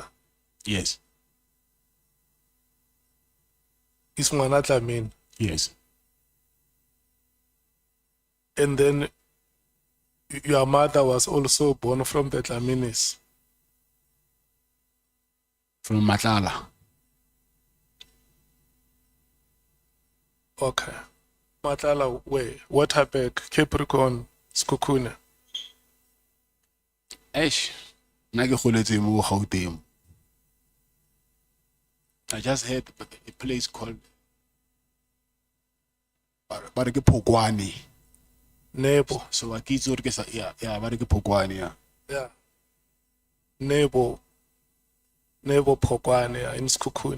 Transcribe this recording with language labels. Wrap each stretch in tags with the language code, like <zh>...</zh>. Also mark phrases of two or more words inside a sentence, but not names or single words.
<en>Yes. is Mkhwanazi. Yes. And then your mother was also born from the Dlaminis. From Matlala. Okay. Matlala, where? Waterberg, Capricorn, Skukune. Eish. I just heard a place called Bareke Pogwani. Nebo. So I keep yeah, Bareke Pogwani, yeah. Yeah. Nebo Pokwane in Skukune.</en>